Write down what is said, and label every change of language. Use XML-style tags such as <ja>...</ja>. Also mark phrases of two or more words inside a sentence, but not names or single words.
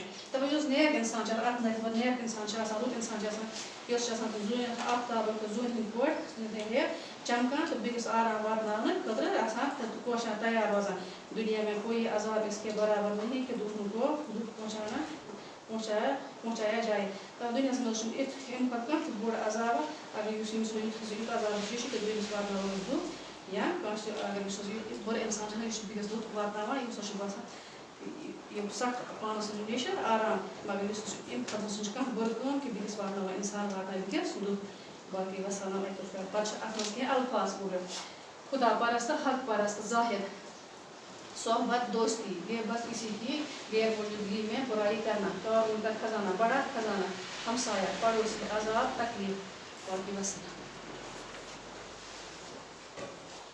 <ks>دپان یُس نیک انسان چھُ اکھ نیک انسان چھُ آسان رُت انسان چھُ آسان یۄس چھِ آسان آفتابٕکۍ زوٗنہِ ہٕنٛدۍ پٲٹھۍ چمکان تہٕ بیٚکِس آرام واتناونہٕ خٲطرٕ آسان کوشان تیار روزان.</ks> <ur>دنیا میں کوئی عذاب اس کے برابر نہیں کہ دوسروں کو دکھ پہنچایا جائے.</ur> <ks>دُنیاہس منٛز چھُنہٕ اَمہِ پتہٕ کانٛہہ تہِ بوٚڑ عذابا اگر یُس ییٚمِس یُتھ عذاب چھُ یہِ چھُ دوٚیمِس واتناوان دُکھ یا کٲنٛسہِ اگر یُس یہِ بُرٕ اِنسان چھُ یہِ چھُ بیٚکِس دُکھ واتناوان ییٚمِس چھُ باسان یِم سخ پانس نِش آرام مگر یُس اَمہِ کھۄتہٕ چھُنہٕ کانٛہہ بُرٕ کٲم کہِ بیٚکِس واتناوان اِنسان واتناوِ بیٚکِس دُکھ. باقٕے وَسلام پتہٕ چھِ اَتھ منٛز کینٛہہ الفاظ پوٗرٕ.</ks> <ur>خدا پرست حق پرست زاہد صحبت دوستی غیبت کسی کی غیر موجودگی میں برائی کرنا قارون کا خزانہ بڑا خزانہ ہمسایہ پڑوسی عذاب تکلیف.</ur> <ks>باقی وسلام.</ks>